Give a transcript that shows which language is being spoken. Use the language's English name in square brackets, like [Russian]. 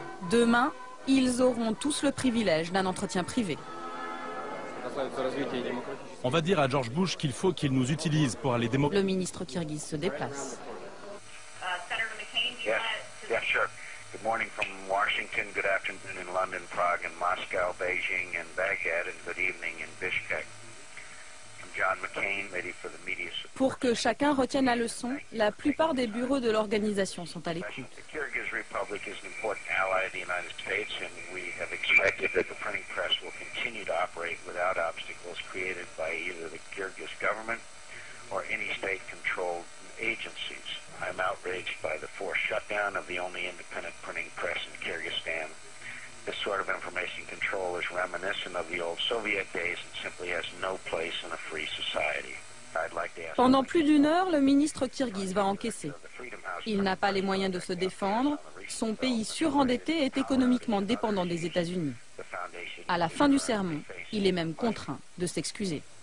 [French] Demain, ils auront tous le privilège d'un entretien privé. On va dire à George Bush qu'il faut qu'il nous utilise pour aller démocratiser. Le ministre kirghize se déplace. [English] Yeah, sure. Good morning from Washington, good afternoon in London, Prague, and Moscow, Beijing, and Baghdad, and good evening in Bishkek. John McCain, ready for the media support. [French] Pour que chacun retienne la leçon, la plupart des bureaux de l'organisation sont à l'écoute. [English] The Kyrgyz Republic is an important ally of the United States, and we have expected that the printing press will continue to operate without obstacles created by either the Kyrgyz government or any state-controlled agencies. I'm outraged by the forced shutdown of the only independent printing press in Kyrgyzstan. This sort of information control is reminiscent of the old Soviet days and simply has no place in a free society. I'd like to ask... [French] Pendant plus d'une heure, le ministre kirghize va encaisser. Il n'a pas les moyens de se défendre. Son pays surendetté est économiquement dépendant des États-Unis. À la fin du sermon, il est même contraint de s'excuser.